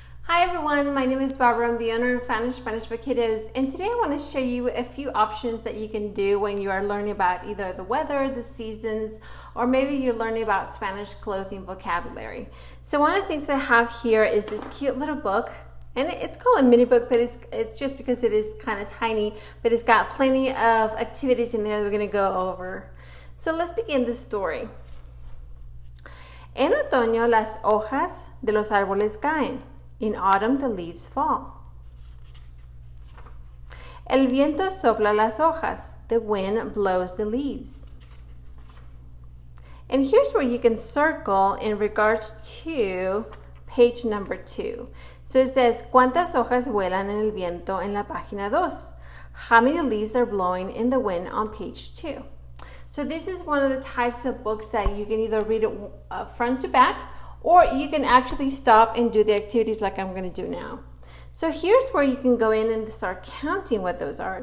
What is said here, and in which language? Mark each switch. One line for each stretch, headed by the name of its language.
English: Hi everyone, my name is Barbara. I'm the owner of Spanish for Kiddos, and today I want to show you a few options that you can do when you are learning about either the weather, the seasons, or maybe you're learning about Spanish clothing vocabulary. So one of the things I have here is this cute little book, and it's called a mini book, but it's just because it is kind of tiny, but it's got plenty of activities in there that we're going to go over. So let's begin the story.
Spanish: En otoño las hojas de los árboles caen.
English: In autumn the leaves fall.
Spanish: El viento sopla las hojas.
English: The wind blows the leaves. And here's where you can circle in regards to page number 2. So it says,
Spanish: ¿Cuántas hojas vuelan en el viento en la página 2?
English: How many leaves are blowing in the wind on page 2? So this is one of the types of books that you can either read it front to back, or you can actually stop and do the activities like I'm going to do now. So here's where you can go in and start counting what those are.